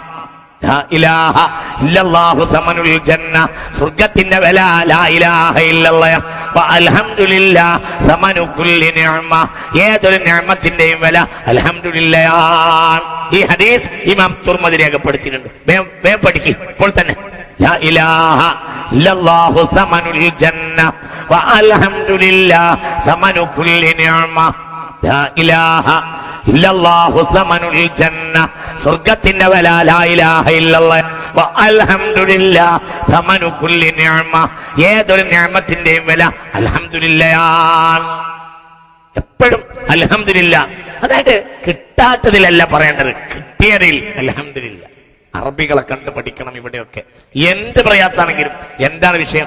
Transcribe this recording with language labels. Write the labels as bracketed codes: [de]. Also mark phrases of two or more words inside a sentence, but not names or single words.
[ar] لا إله إلا الله ثمن الجنة, [ml] സ്വർഗ്ഗത്തിന്റെ വില [ar] لا إله إلا الله والحمد لله ثمن كل نعمة, [ml] ഏതൊരു നിഅമത്തിന്റെയും വില അൽഹംദുലില്ലാഹ്. ഈ ഹദീസ് ഇമാം തുർമുദി രേഖപ്പെടുത്തിയിട്ടുണ്ട്. വേഗം പഠിക്ക് ഇപ്പോൾ തന്നെ. [ar] لا إله إلا الله ثمن الجنة والحمد لله ثمن كل نعمة. لا إله إلا الله ثمن الجنة, [ml] സ്വർഗ്ഗത്തിന്റെ വില [ar] لا إله إلا الله والحمد لله ثمن كل نعمة, [ml] ഏതൊരു നിഅമത്തിന്റെയും വില അൽഹംദുലില്ലാഹ്. എപ്പോഴും അൽഹംദുലില്ലാഹ്. അതായത് കിട്ടാത്തതിലല്ല പറയേണ്ടത്, കിട്ടിയതിൽ അൽഹംദുലില്ലാഹ്. അറബികളെ കണ്ട് പഠിക്കണം. ഇവിടെയൊക്കെ എന്ത് പ്രയാസാണെങ്കിലും എന്താണ് വിഷയം?